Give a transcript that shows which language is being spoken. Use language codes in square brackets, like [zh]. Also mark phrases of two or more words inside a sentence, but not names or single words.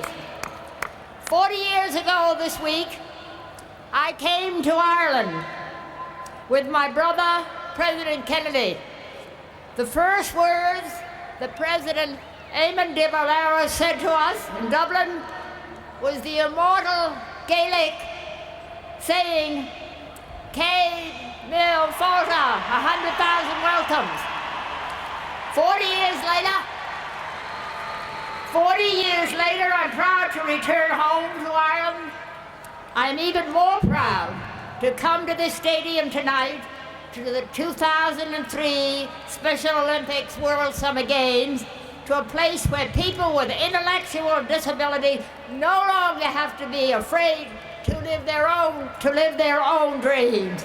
[en] 40 years ago this week, I came to Ireland with my brother, President Kennedy. The first words that President Éoghan said to us in Dublin was the immortal Gaelic saying, [ga] Cé mil fáilte, [en] 100,000 welcomes. 40 years later, I'm proud to return home to Ireland. I'm even more proud to come to this stadium tonight to the 2003 Special Olympics World Summer Games, to a place where people with intellectual disability no longer have to be afraid to live their own dreams.